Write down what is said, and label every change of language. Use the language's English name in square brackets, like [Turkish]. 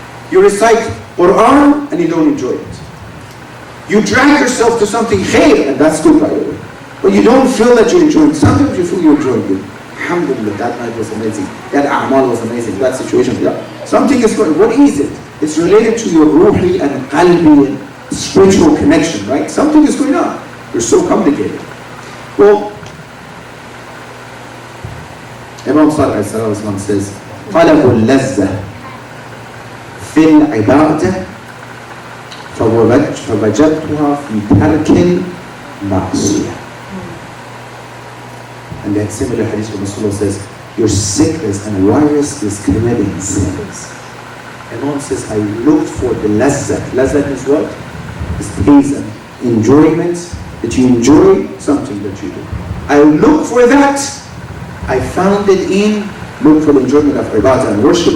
[English] You recite Quran and you don't enjoy it. You drag yourself to something khair, and that's good by the way. But you don't feel that you're enjoying it. Sometimes you feel you're enjoying it. Alhamdulillah, that night was amazing. That a'mal was amazing. That situation, yeah. Something is going, what is it? It's related to your ruhi and qalbi and spiritual connection, right? Something is going on. You're so complicated. Well, Imam Salih says, [Arabic] طلب اللذة في العبادة فوجدتها في ترك المعصية. [English] And that similar hadith from Rasulullah says, your sickness and virus is committing sins. Imam says, I looked for the lazzat. Lazzat is what? It's pleasant, enjoyment, that you enjoy something that you do. I look for that. I found it in, look for the enjoyment of ibadah and worship.